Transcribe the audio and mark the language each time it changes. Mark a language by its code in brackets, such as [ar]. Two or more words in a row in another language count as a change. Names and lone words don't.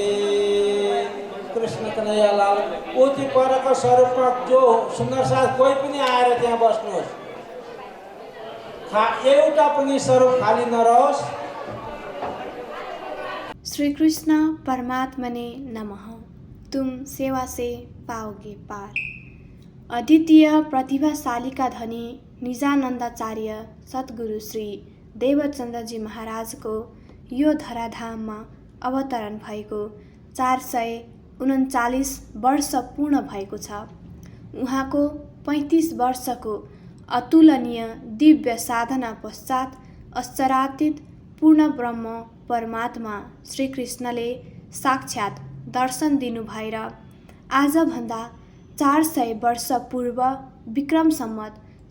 [ne] कृष्ण कन्हैया लाल। उति परको स्वरूपमा जो सुन्दर साथ कोही पनि आएर त्यहाँ बस्नुहोस्, एउटा पनि स्वरूप खाली नरहोस्। [sa] श्री कृष्ण परमात्मने नमः। [hi] तुम सेवा से पाओगे पार। अद्वितीय प्रतिभाशाली का धनी [ne] निजानन्दाचार्य सद्गुरु श्री देवचन्द्र जी महाराजको यो धराधाममा अवतरण भएको 439 वर्ष पूर्ण भएको छ। उहाँको 35 वर्षको अतुलनीय दिव्य साधना पश्चात अक्षरातीत पूर्ण ब्रह्म परमात्मा श्रीकृष्णले साक्षात् दर्शन दिनु भएर आजभन्दा 400 वर्ष पूर्व विक्रम सम्वत